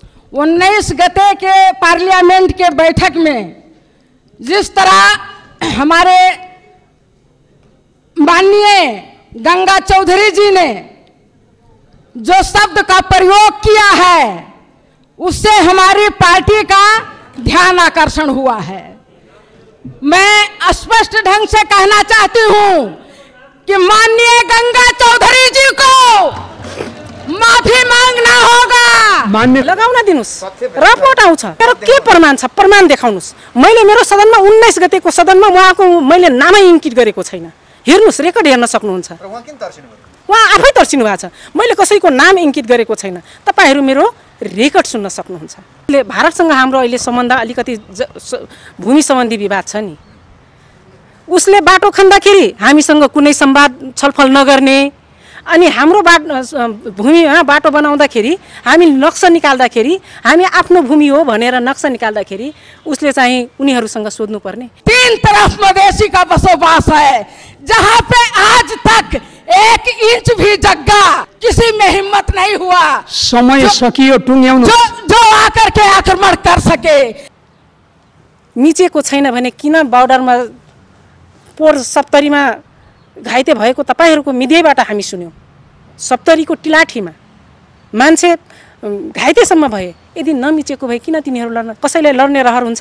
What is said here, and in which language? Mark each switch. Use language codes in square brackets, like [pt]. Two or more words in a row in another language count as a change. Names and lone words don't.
[hi] 19 गते के पार्लियामेंट के बैठक में जिस तरह हमारे माननीय गंगा चौधरी जी ने जो शब्द का प्रयोग किया है उससे हमारी पार्टी का ध्यान आकर्षण हुआ है। मैं स्पष्ट ढंग से कहना चाहती हूं कि माननीय गंगा चौधरी जी को माफी मांगना होगा। मान्य [ne] लगाउन दिनुस्, रिपोर्ट आउँछ, तर के प्रमाण छ? प्रमाण देखाउनुस्। मैले मेरो सदनमा 19 गतेको सदनमा उहाँको मैले नामै इङ्कित गरेको छैन। हेर्नुस्, रेकर्ड हेर्न सक्नुहुन्छ। उहाँ आफै तर्सिनु भएको छ। मैले कसैको नाम इङ्कित गरेको छैन। तपाईहरू मेरो रेकर्ड सुन्न सक्नुहुन्छ। भारतसँग हाम्रो अहिले सम्बन्ध अलिकति भूमि सम्बन्धी विवाद छ नि। उसले बाटो खन्दाखेरि हामीसँग कुनै संवाद छलफल नगर्ने, अनि हाम्रो भूमिमा बाटो बनाउँदाखेरि हामी नक्सा निकाल्दाखेरि हामी आफ्नो भूमि हो भनेर नक्सा निकाल्दाखेरि उसले चाहिँ उनीहरूसँग सोध्नु पर्ने। [hi] 3 तरफ मधेसी का बसोबास है, जहां पे आज तक 1 इंच भी जगह किसी में हिम्मत नहीं हुआ। [ne] समय सकियो, टुङ्ग्याउनु [hi] जो आकर के आक्रमण कर सके। [ne] मिचेको छैन भने किन बर्डरमा पोर 70 मा घाइते भएको तपाईहरूको मिडियाबाट हामी सुन्यौं। 70 को टिलाठीमा मान्छे घाइतेसम्म भए। यदि नमिचेको भए किन तिनीहरू लड्न? कसैले लड्ने रहर हुन्छ?